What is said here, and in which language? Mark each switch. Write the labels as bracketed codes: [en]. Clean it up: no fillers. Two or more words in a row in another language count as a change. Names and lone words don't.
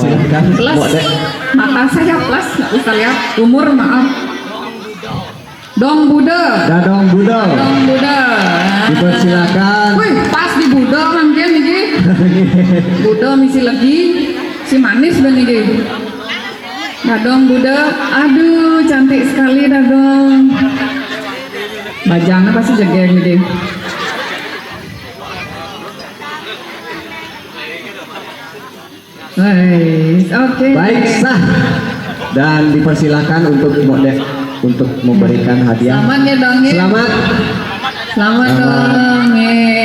[id] Plus, mata saya plus, nggak bisa lihat. Umur maaf. Dong Buddha. Dadong Buddha. Dong Buddha. Dipersilakan. Wih, pas di Buddha mungkin ini. Buddha misi lagi. Si manis dan ini. Dadong Buddha. Aduh, cantik sekali Dadong. Bajangnya pasti jegeng ini. Oke. Baik, sah. Dan dipersilakan untuk untuk memberikan hadiah. Selamat ya dong ya. Selamat. Selamat dong nih.